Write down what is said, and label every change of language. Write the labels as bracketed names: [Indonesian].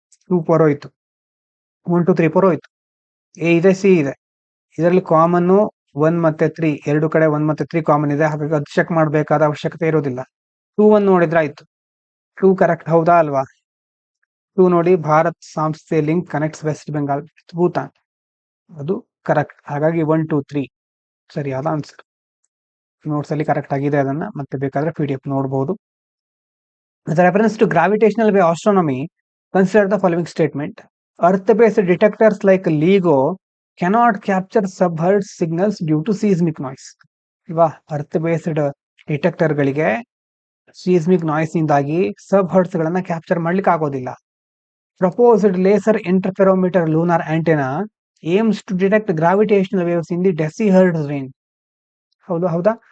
[Kannada] 2 4 ಹೋಯ್ತು, 1 2 3 4 ಹೋಯ್ತು. ಎ ಇದೆ, ಸಿ ಇದೆ, ಇದರಲ್ಲಿ ಕಾಮನ್ 1 ಮತ್ತೆ 3, ಎರಡು ಕಡೆ 1 ಮತ್ತೆ 3 ಕಾಮನ್ ಇದೆ, ಹಾಗಾಗಿ ಅದು ಚೆಕ್ ಮಾಡಬೇಕಾದ ಅವಶ್ಯಕತೆ ಇರೋದಿಲ್ಲ. 2 1 ನೋಡಿದ್ರೆ ಆಯ್ತು. 2 ಕರೆಕ್ಟ್, ಹೌದಾ ಅಲ್ವಾ? 2 ನೋಡಿ, ಭಾರತ್ ಸಂಸ್ಥೆ [English] link connects west Bengal with Bhutan, [Kannada] ಅದು ಕರೆಕ್ಟ್. ಹಾಗಾಗಿ 1 2 3 ಸರಿಯಾದ ಆನ್ಸರ್. ನೋಟ್ಸ್ ಅಲ್ಲಿ ಕರೆಕ್ಟ್ ಆಗಿದೆ, ಅದನ್ನ ಮತ್ತೆ ಬೇಕಾದ್ರೆ PDF ನೋಡಬಹುದು. [English] With reference to gravitational wave astronomy, consider the following statement. Earth-based detectors like LIGO cannot capture subhertz signals due to seismic noise. [Kannada] ಇಲ್ವಾ? ಅರ್ತ್-ಬೇಸ್ಡ್ ಡಿಟೆಕ್ಟರ್ಗಳಿಗೆ ಸೀಸ್ಮಿಕ್ ನಾಯ್ಸ್ ಇಂದಾಗಿ ಸಬ್ ಹರ್ಟ್ಸ್ ಗಳನ್ನ ಕ್ಯಾಪ್ಚರ್ ಮಾಡ್ಲಿಕ್ಕೆ ಆಗೋದಿಲ್ಲ. [English] Proposed laser interferometer lunar antenna aims to detect gravitational waves in the decihertz range. [Kannada] ಹೌದಾ?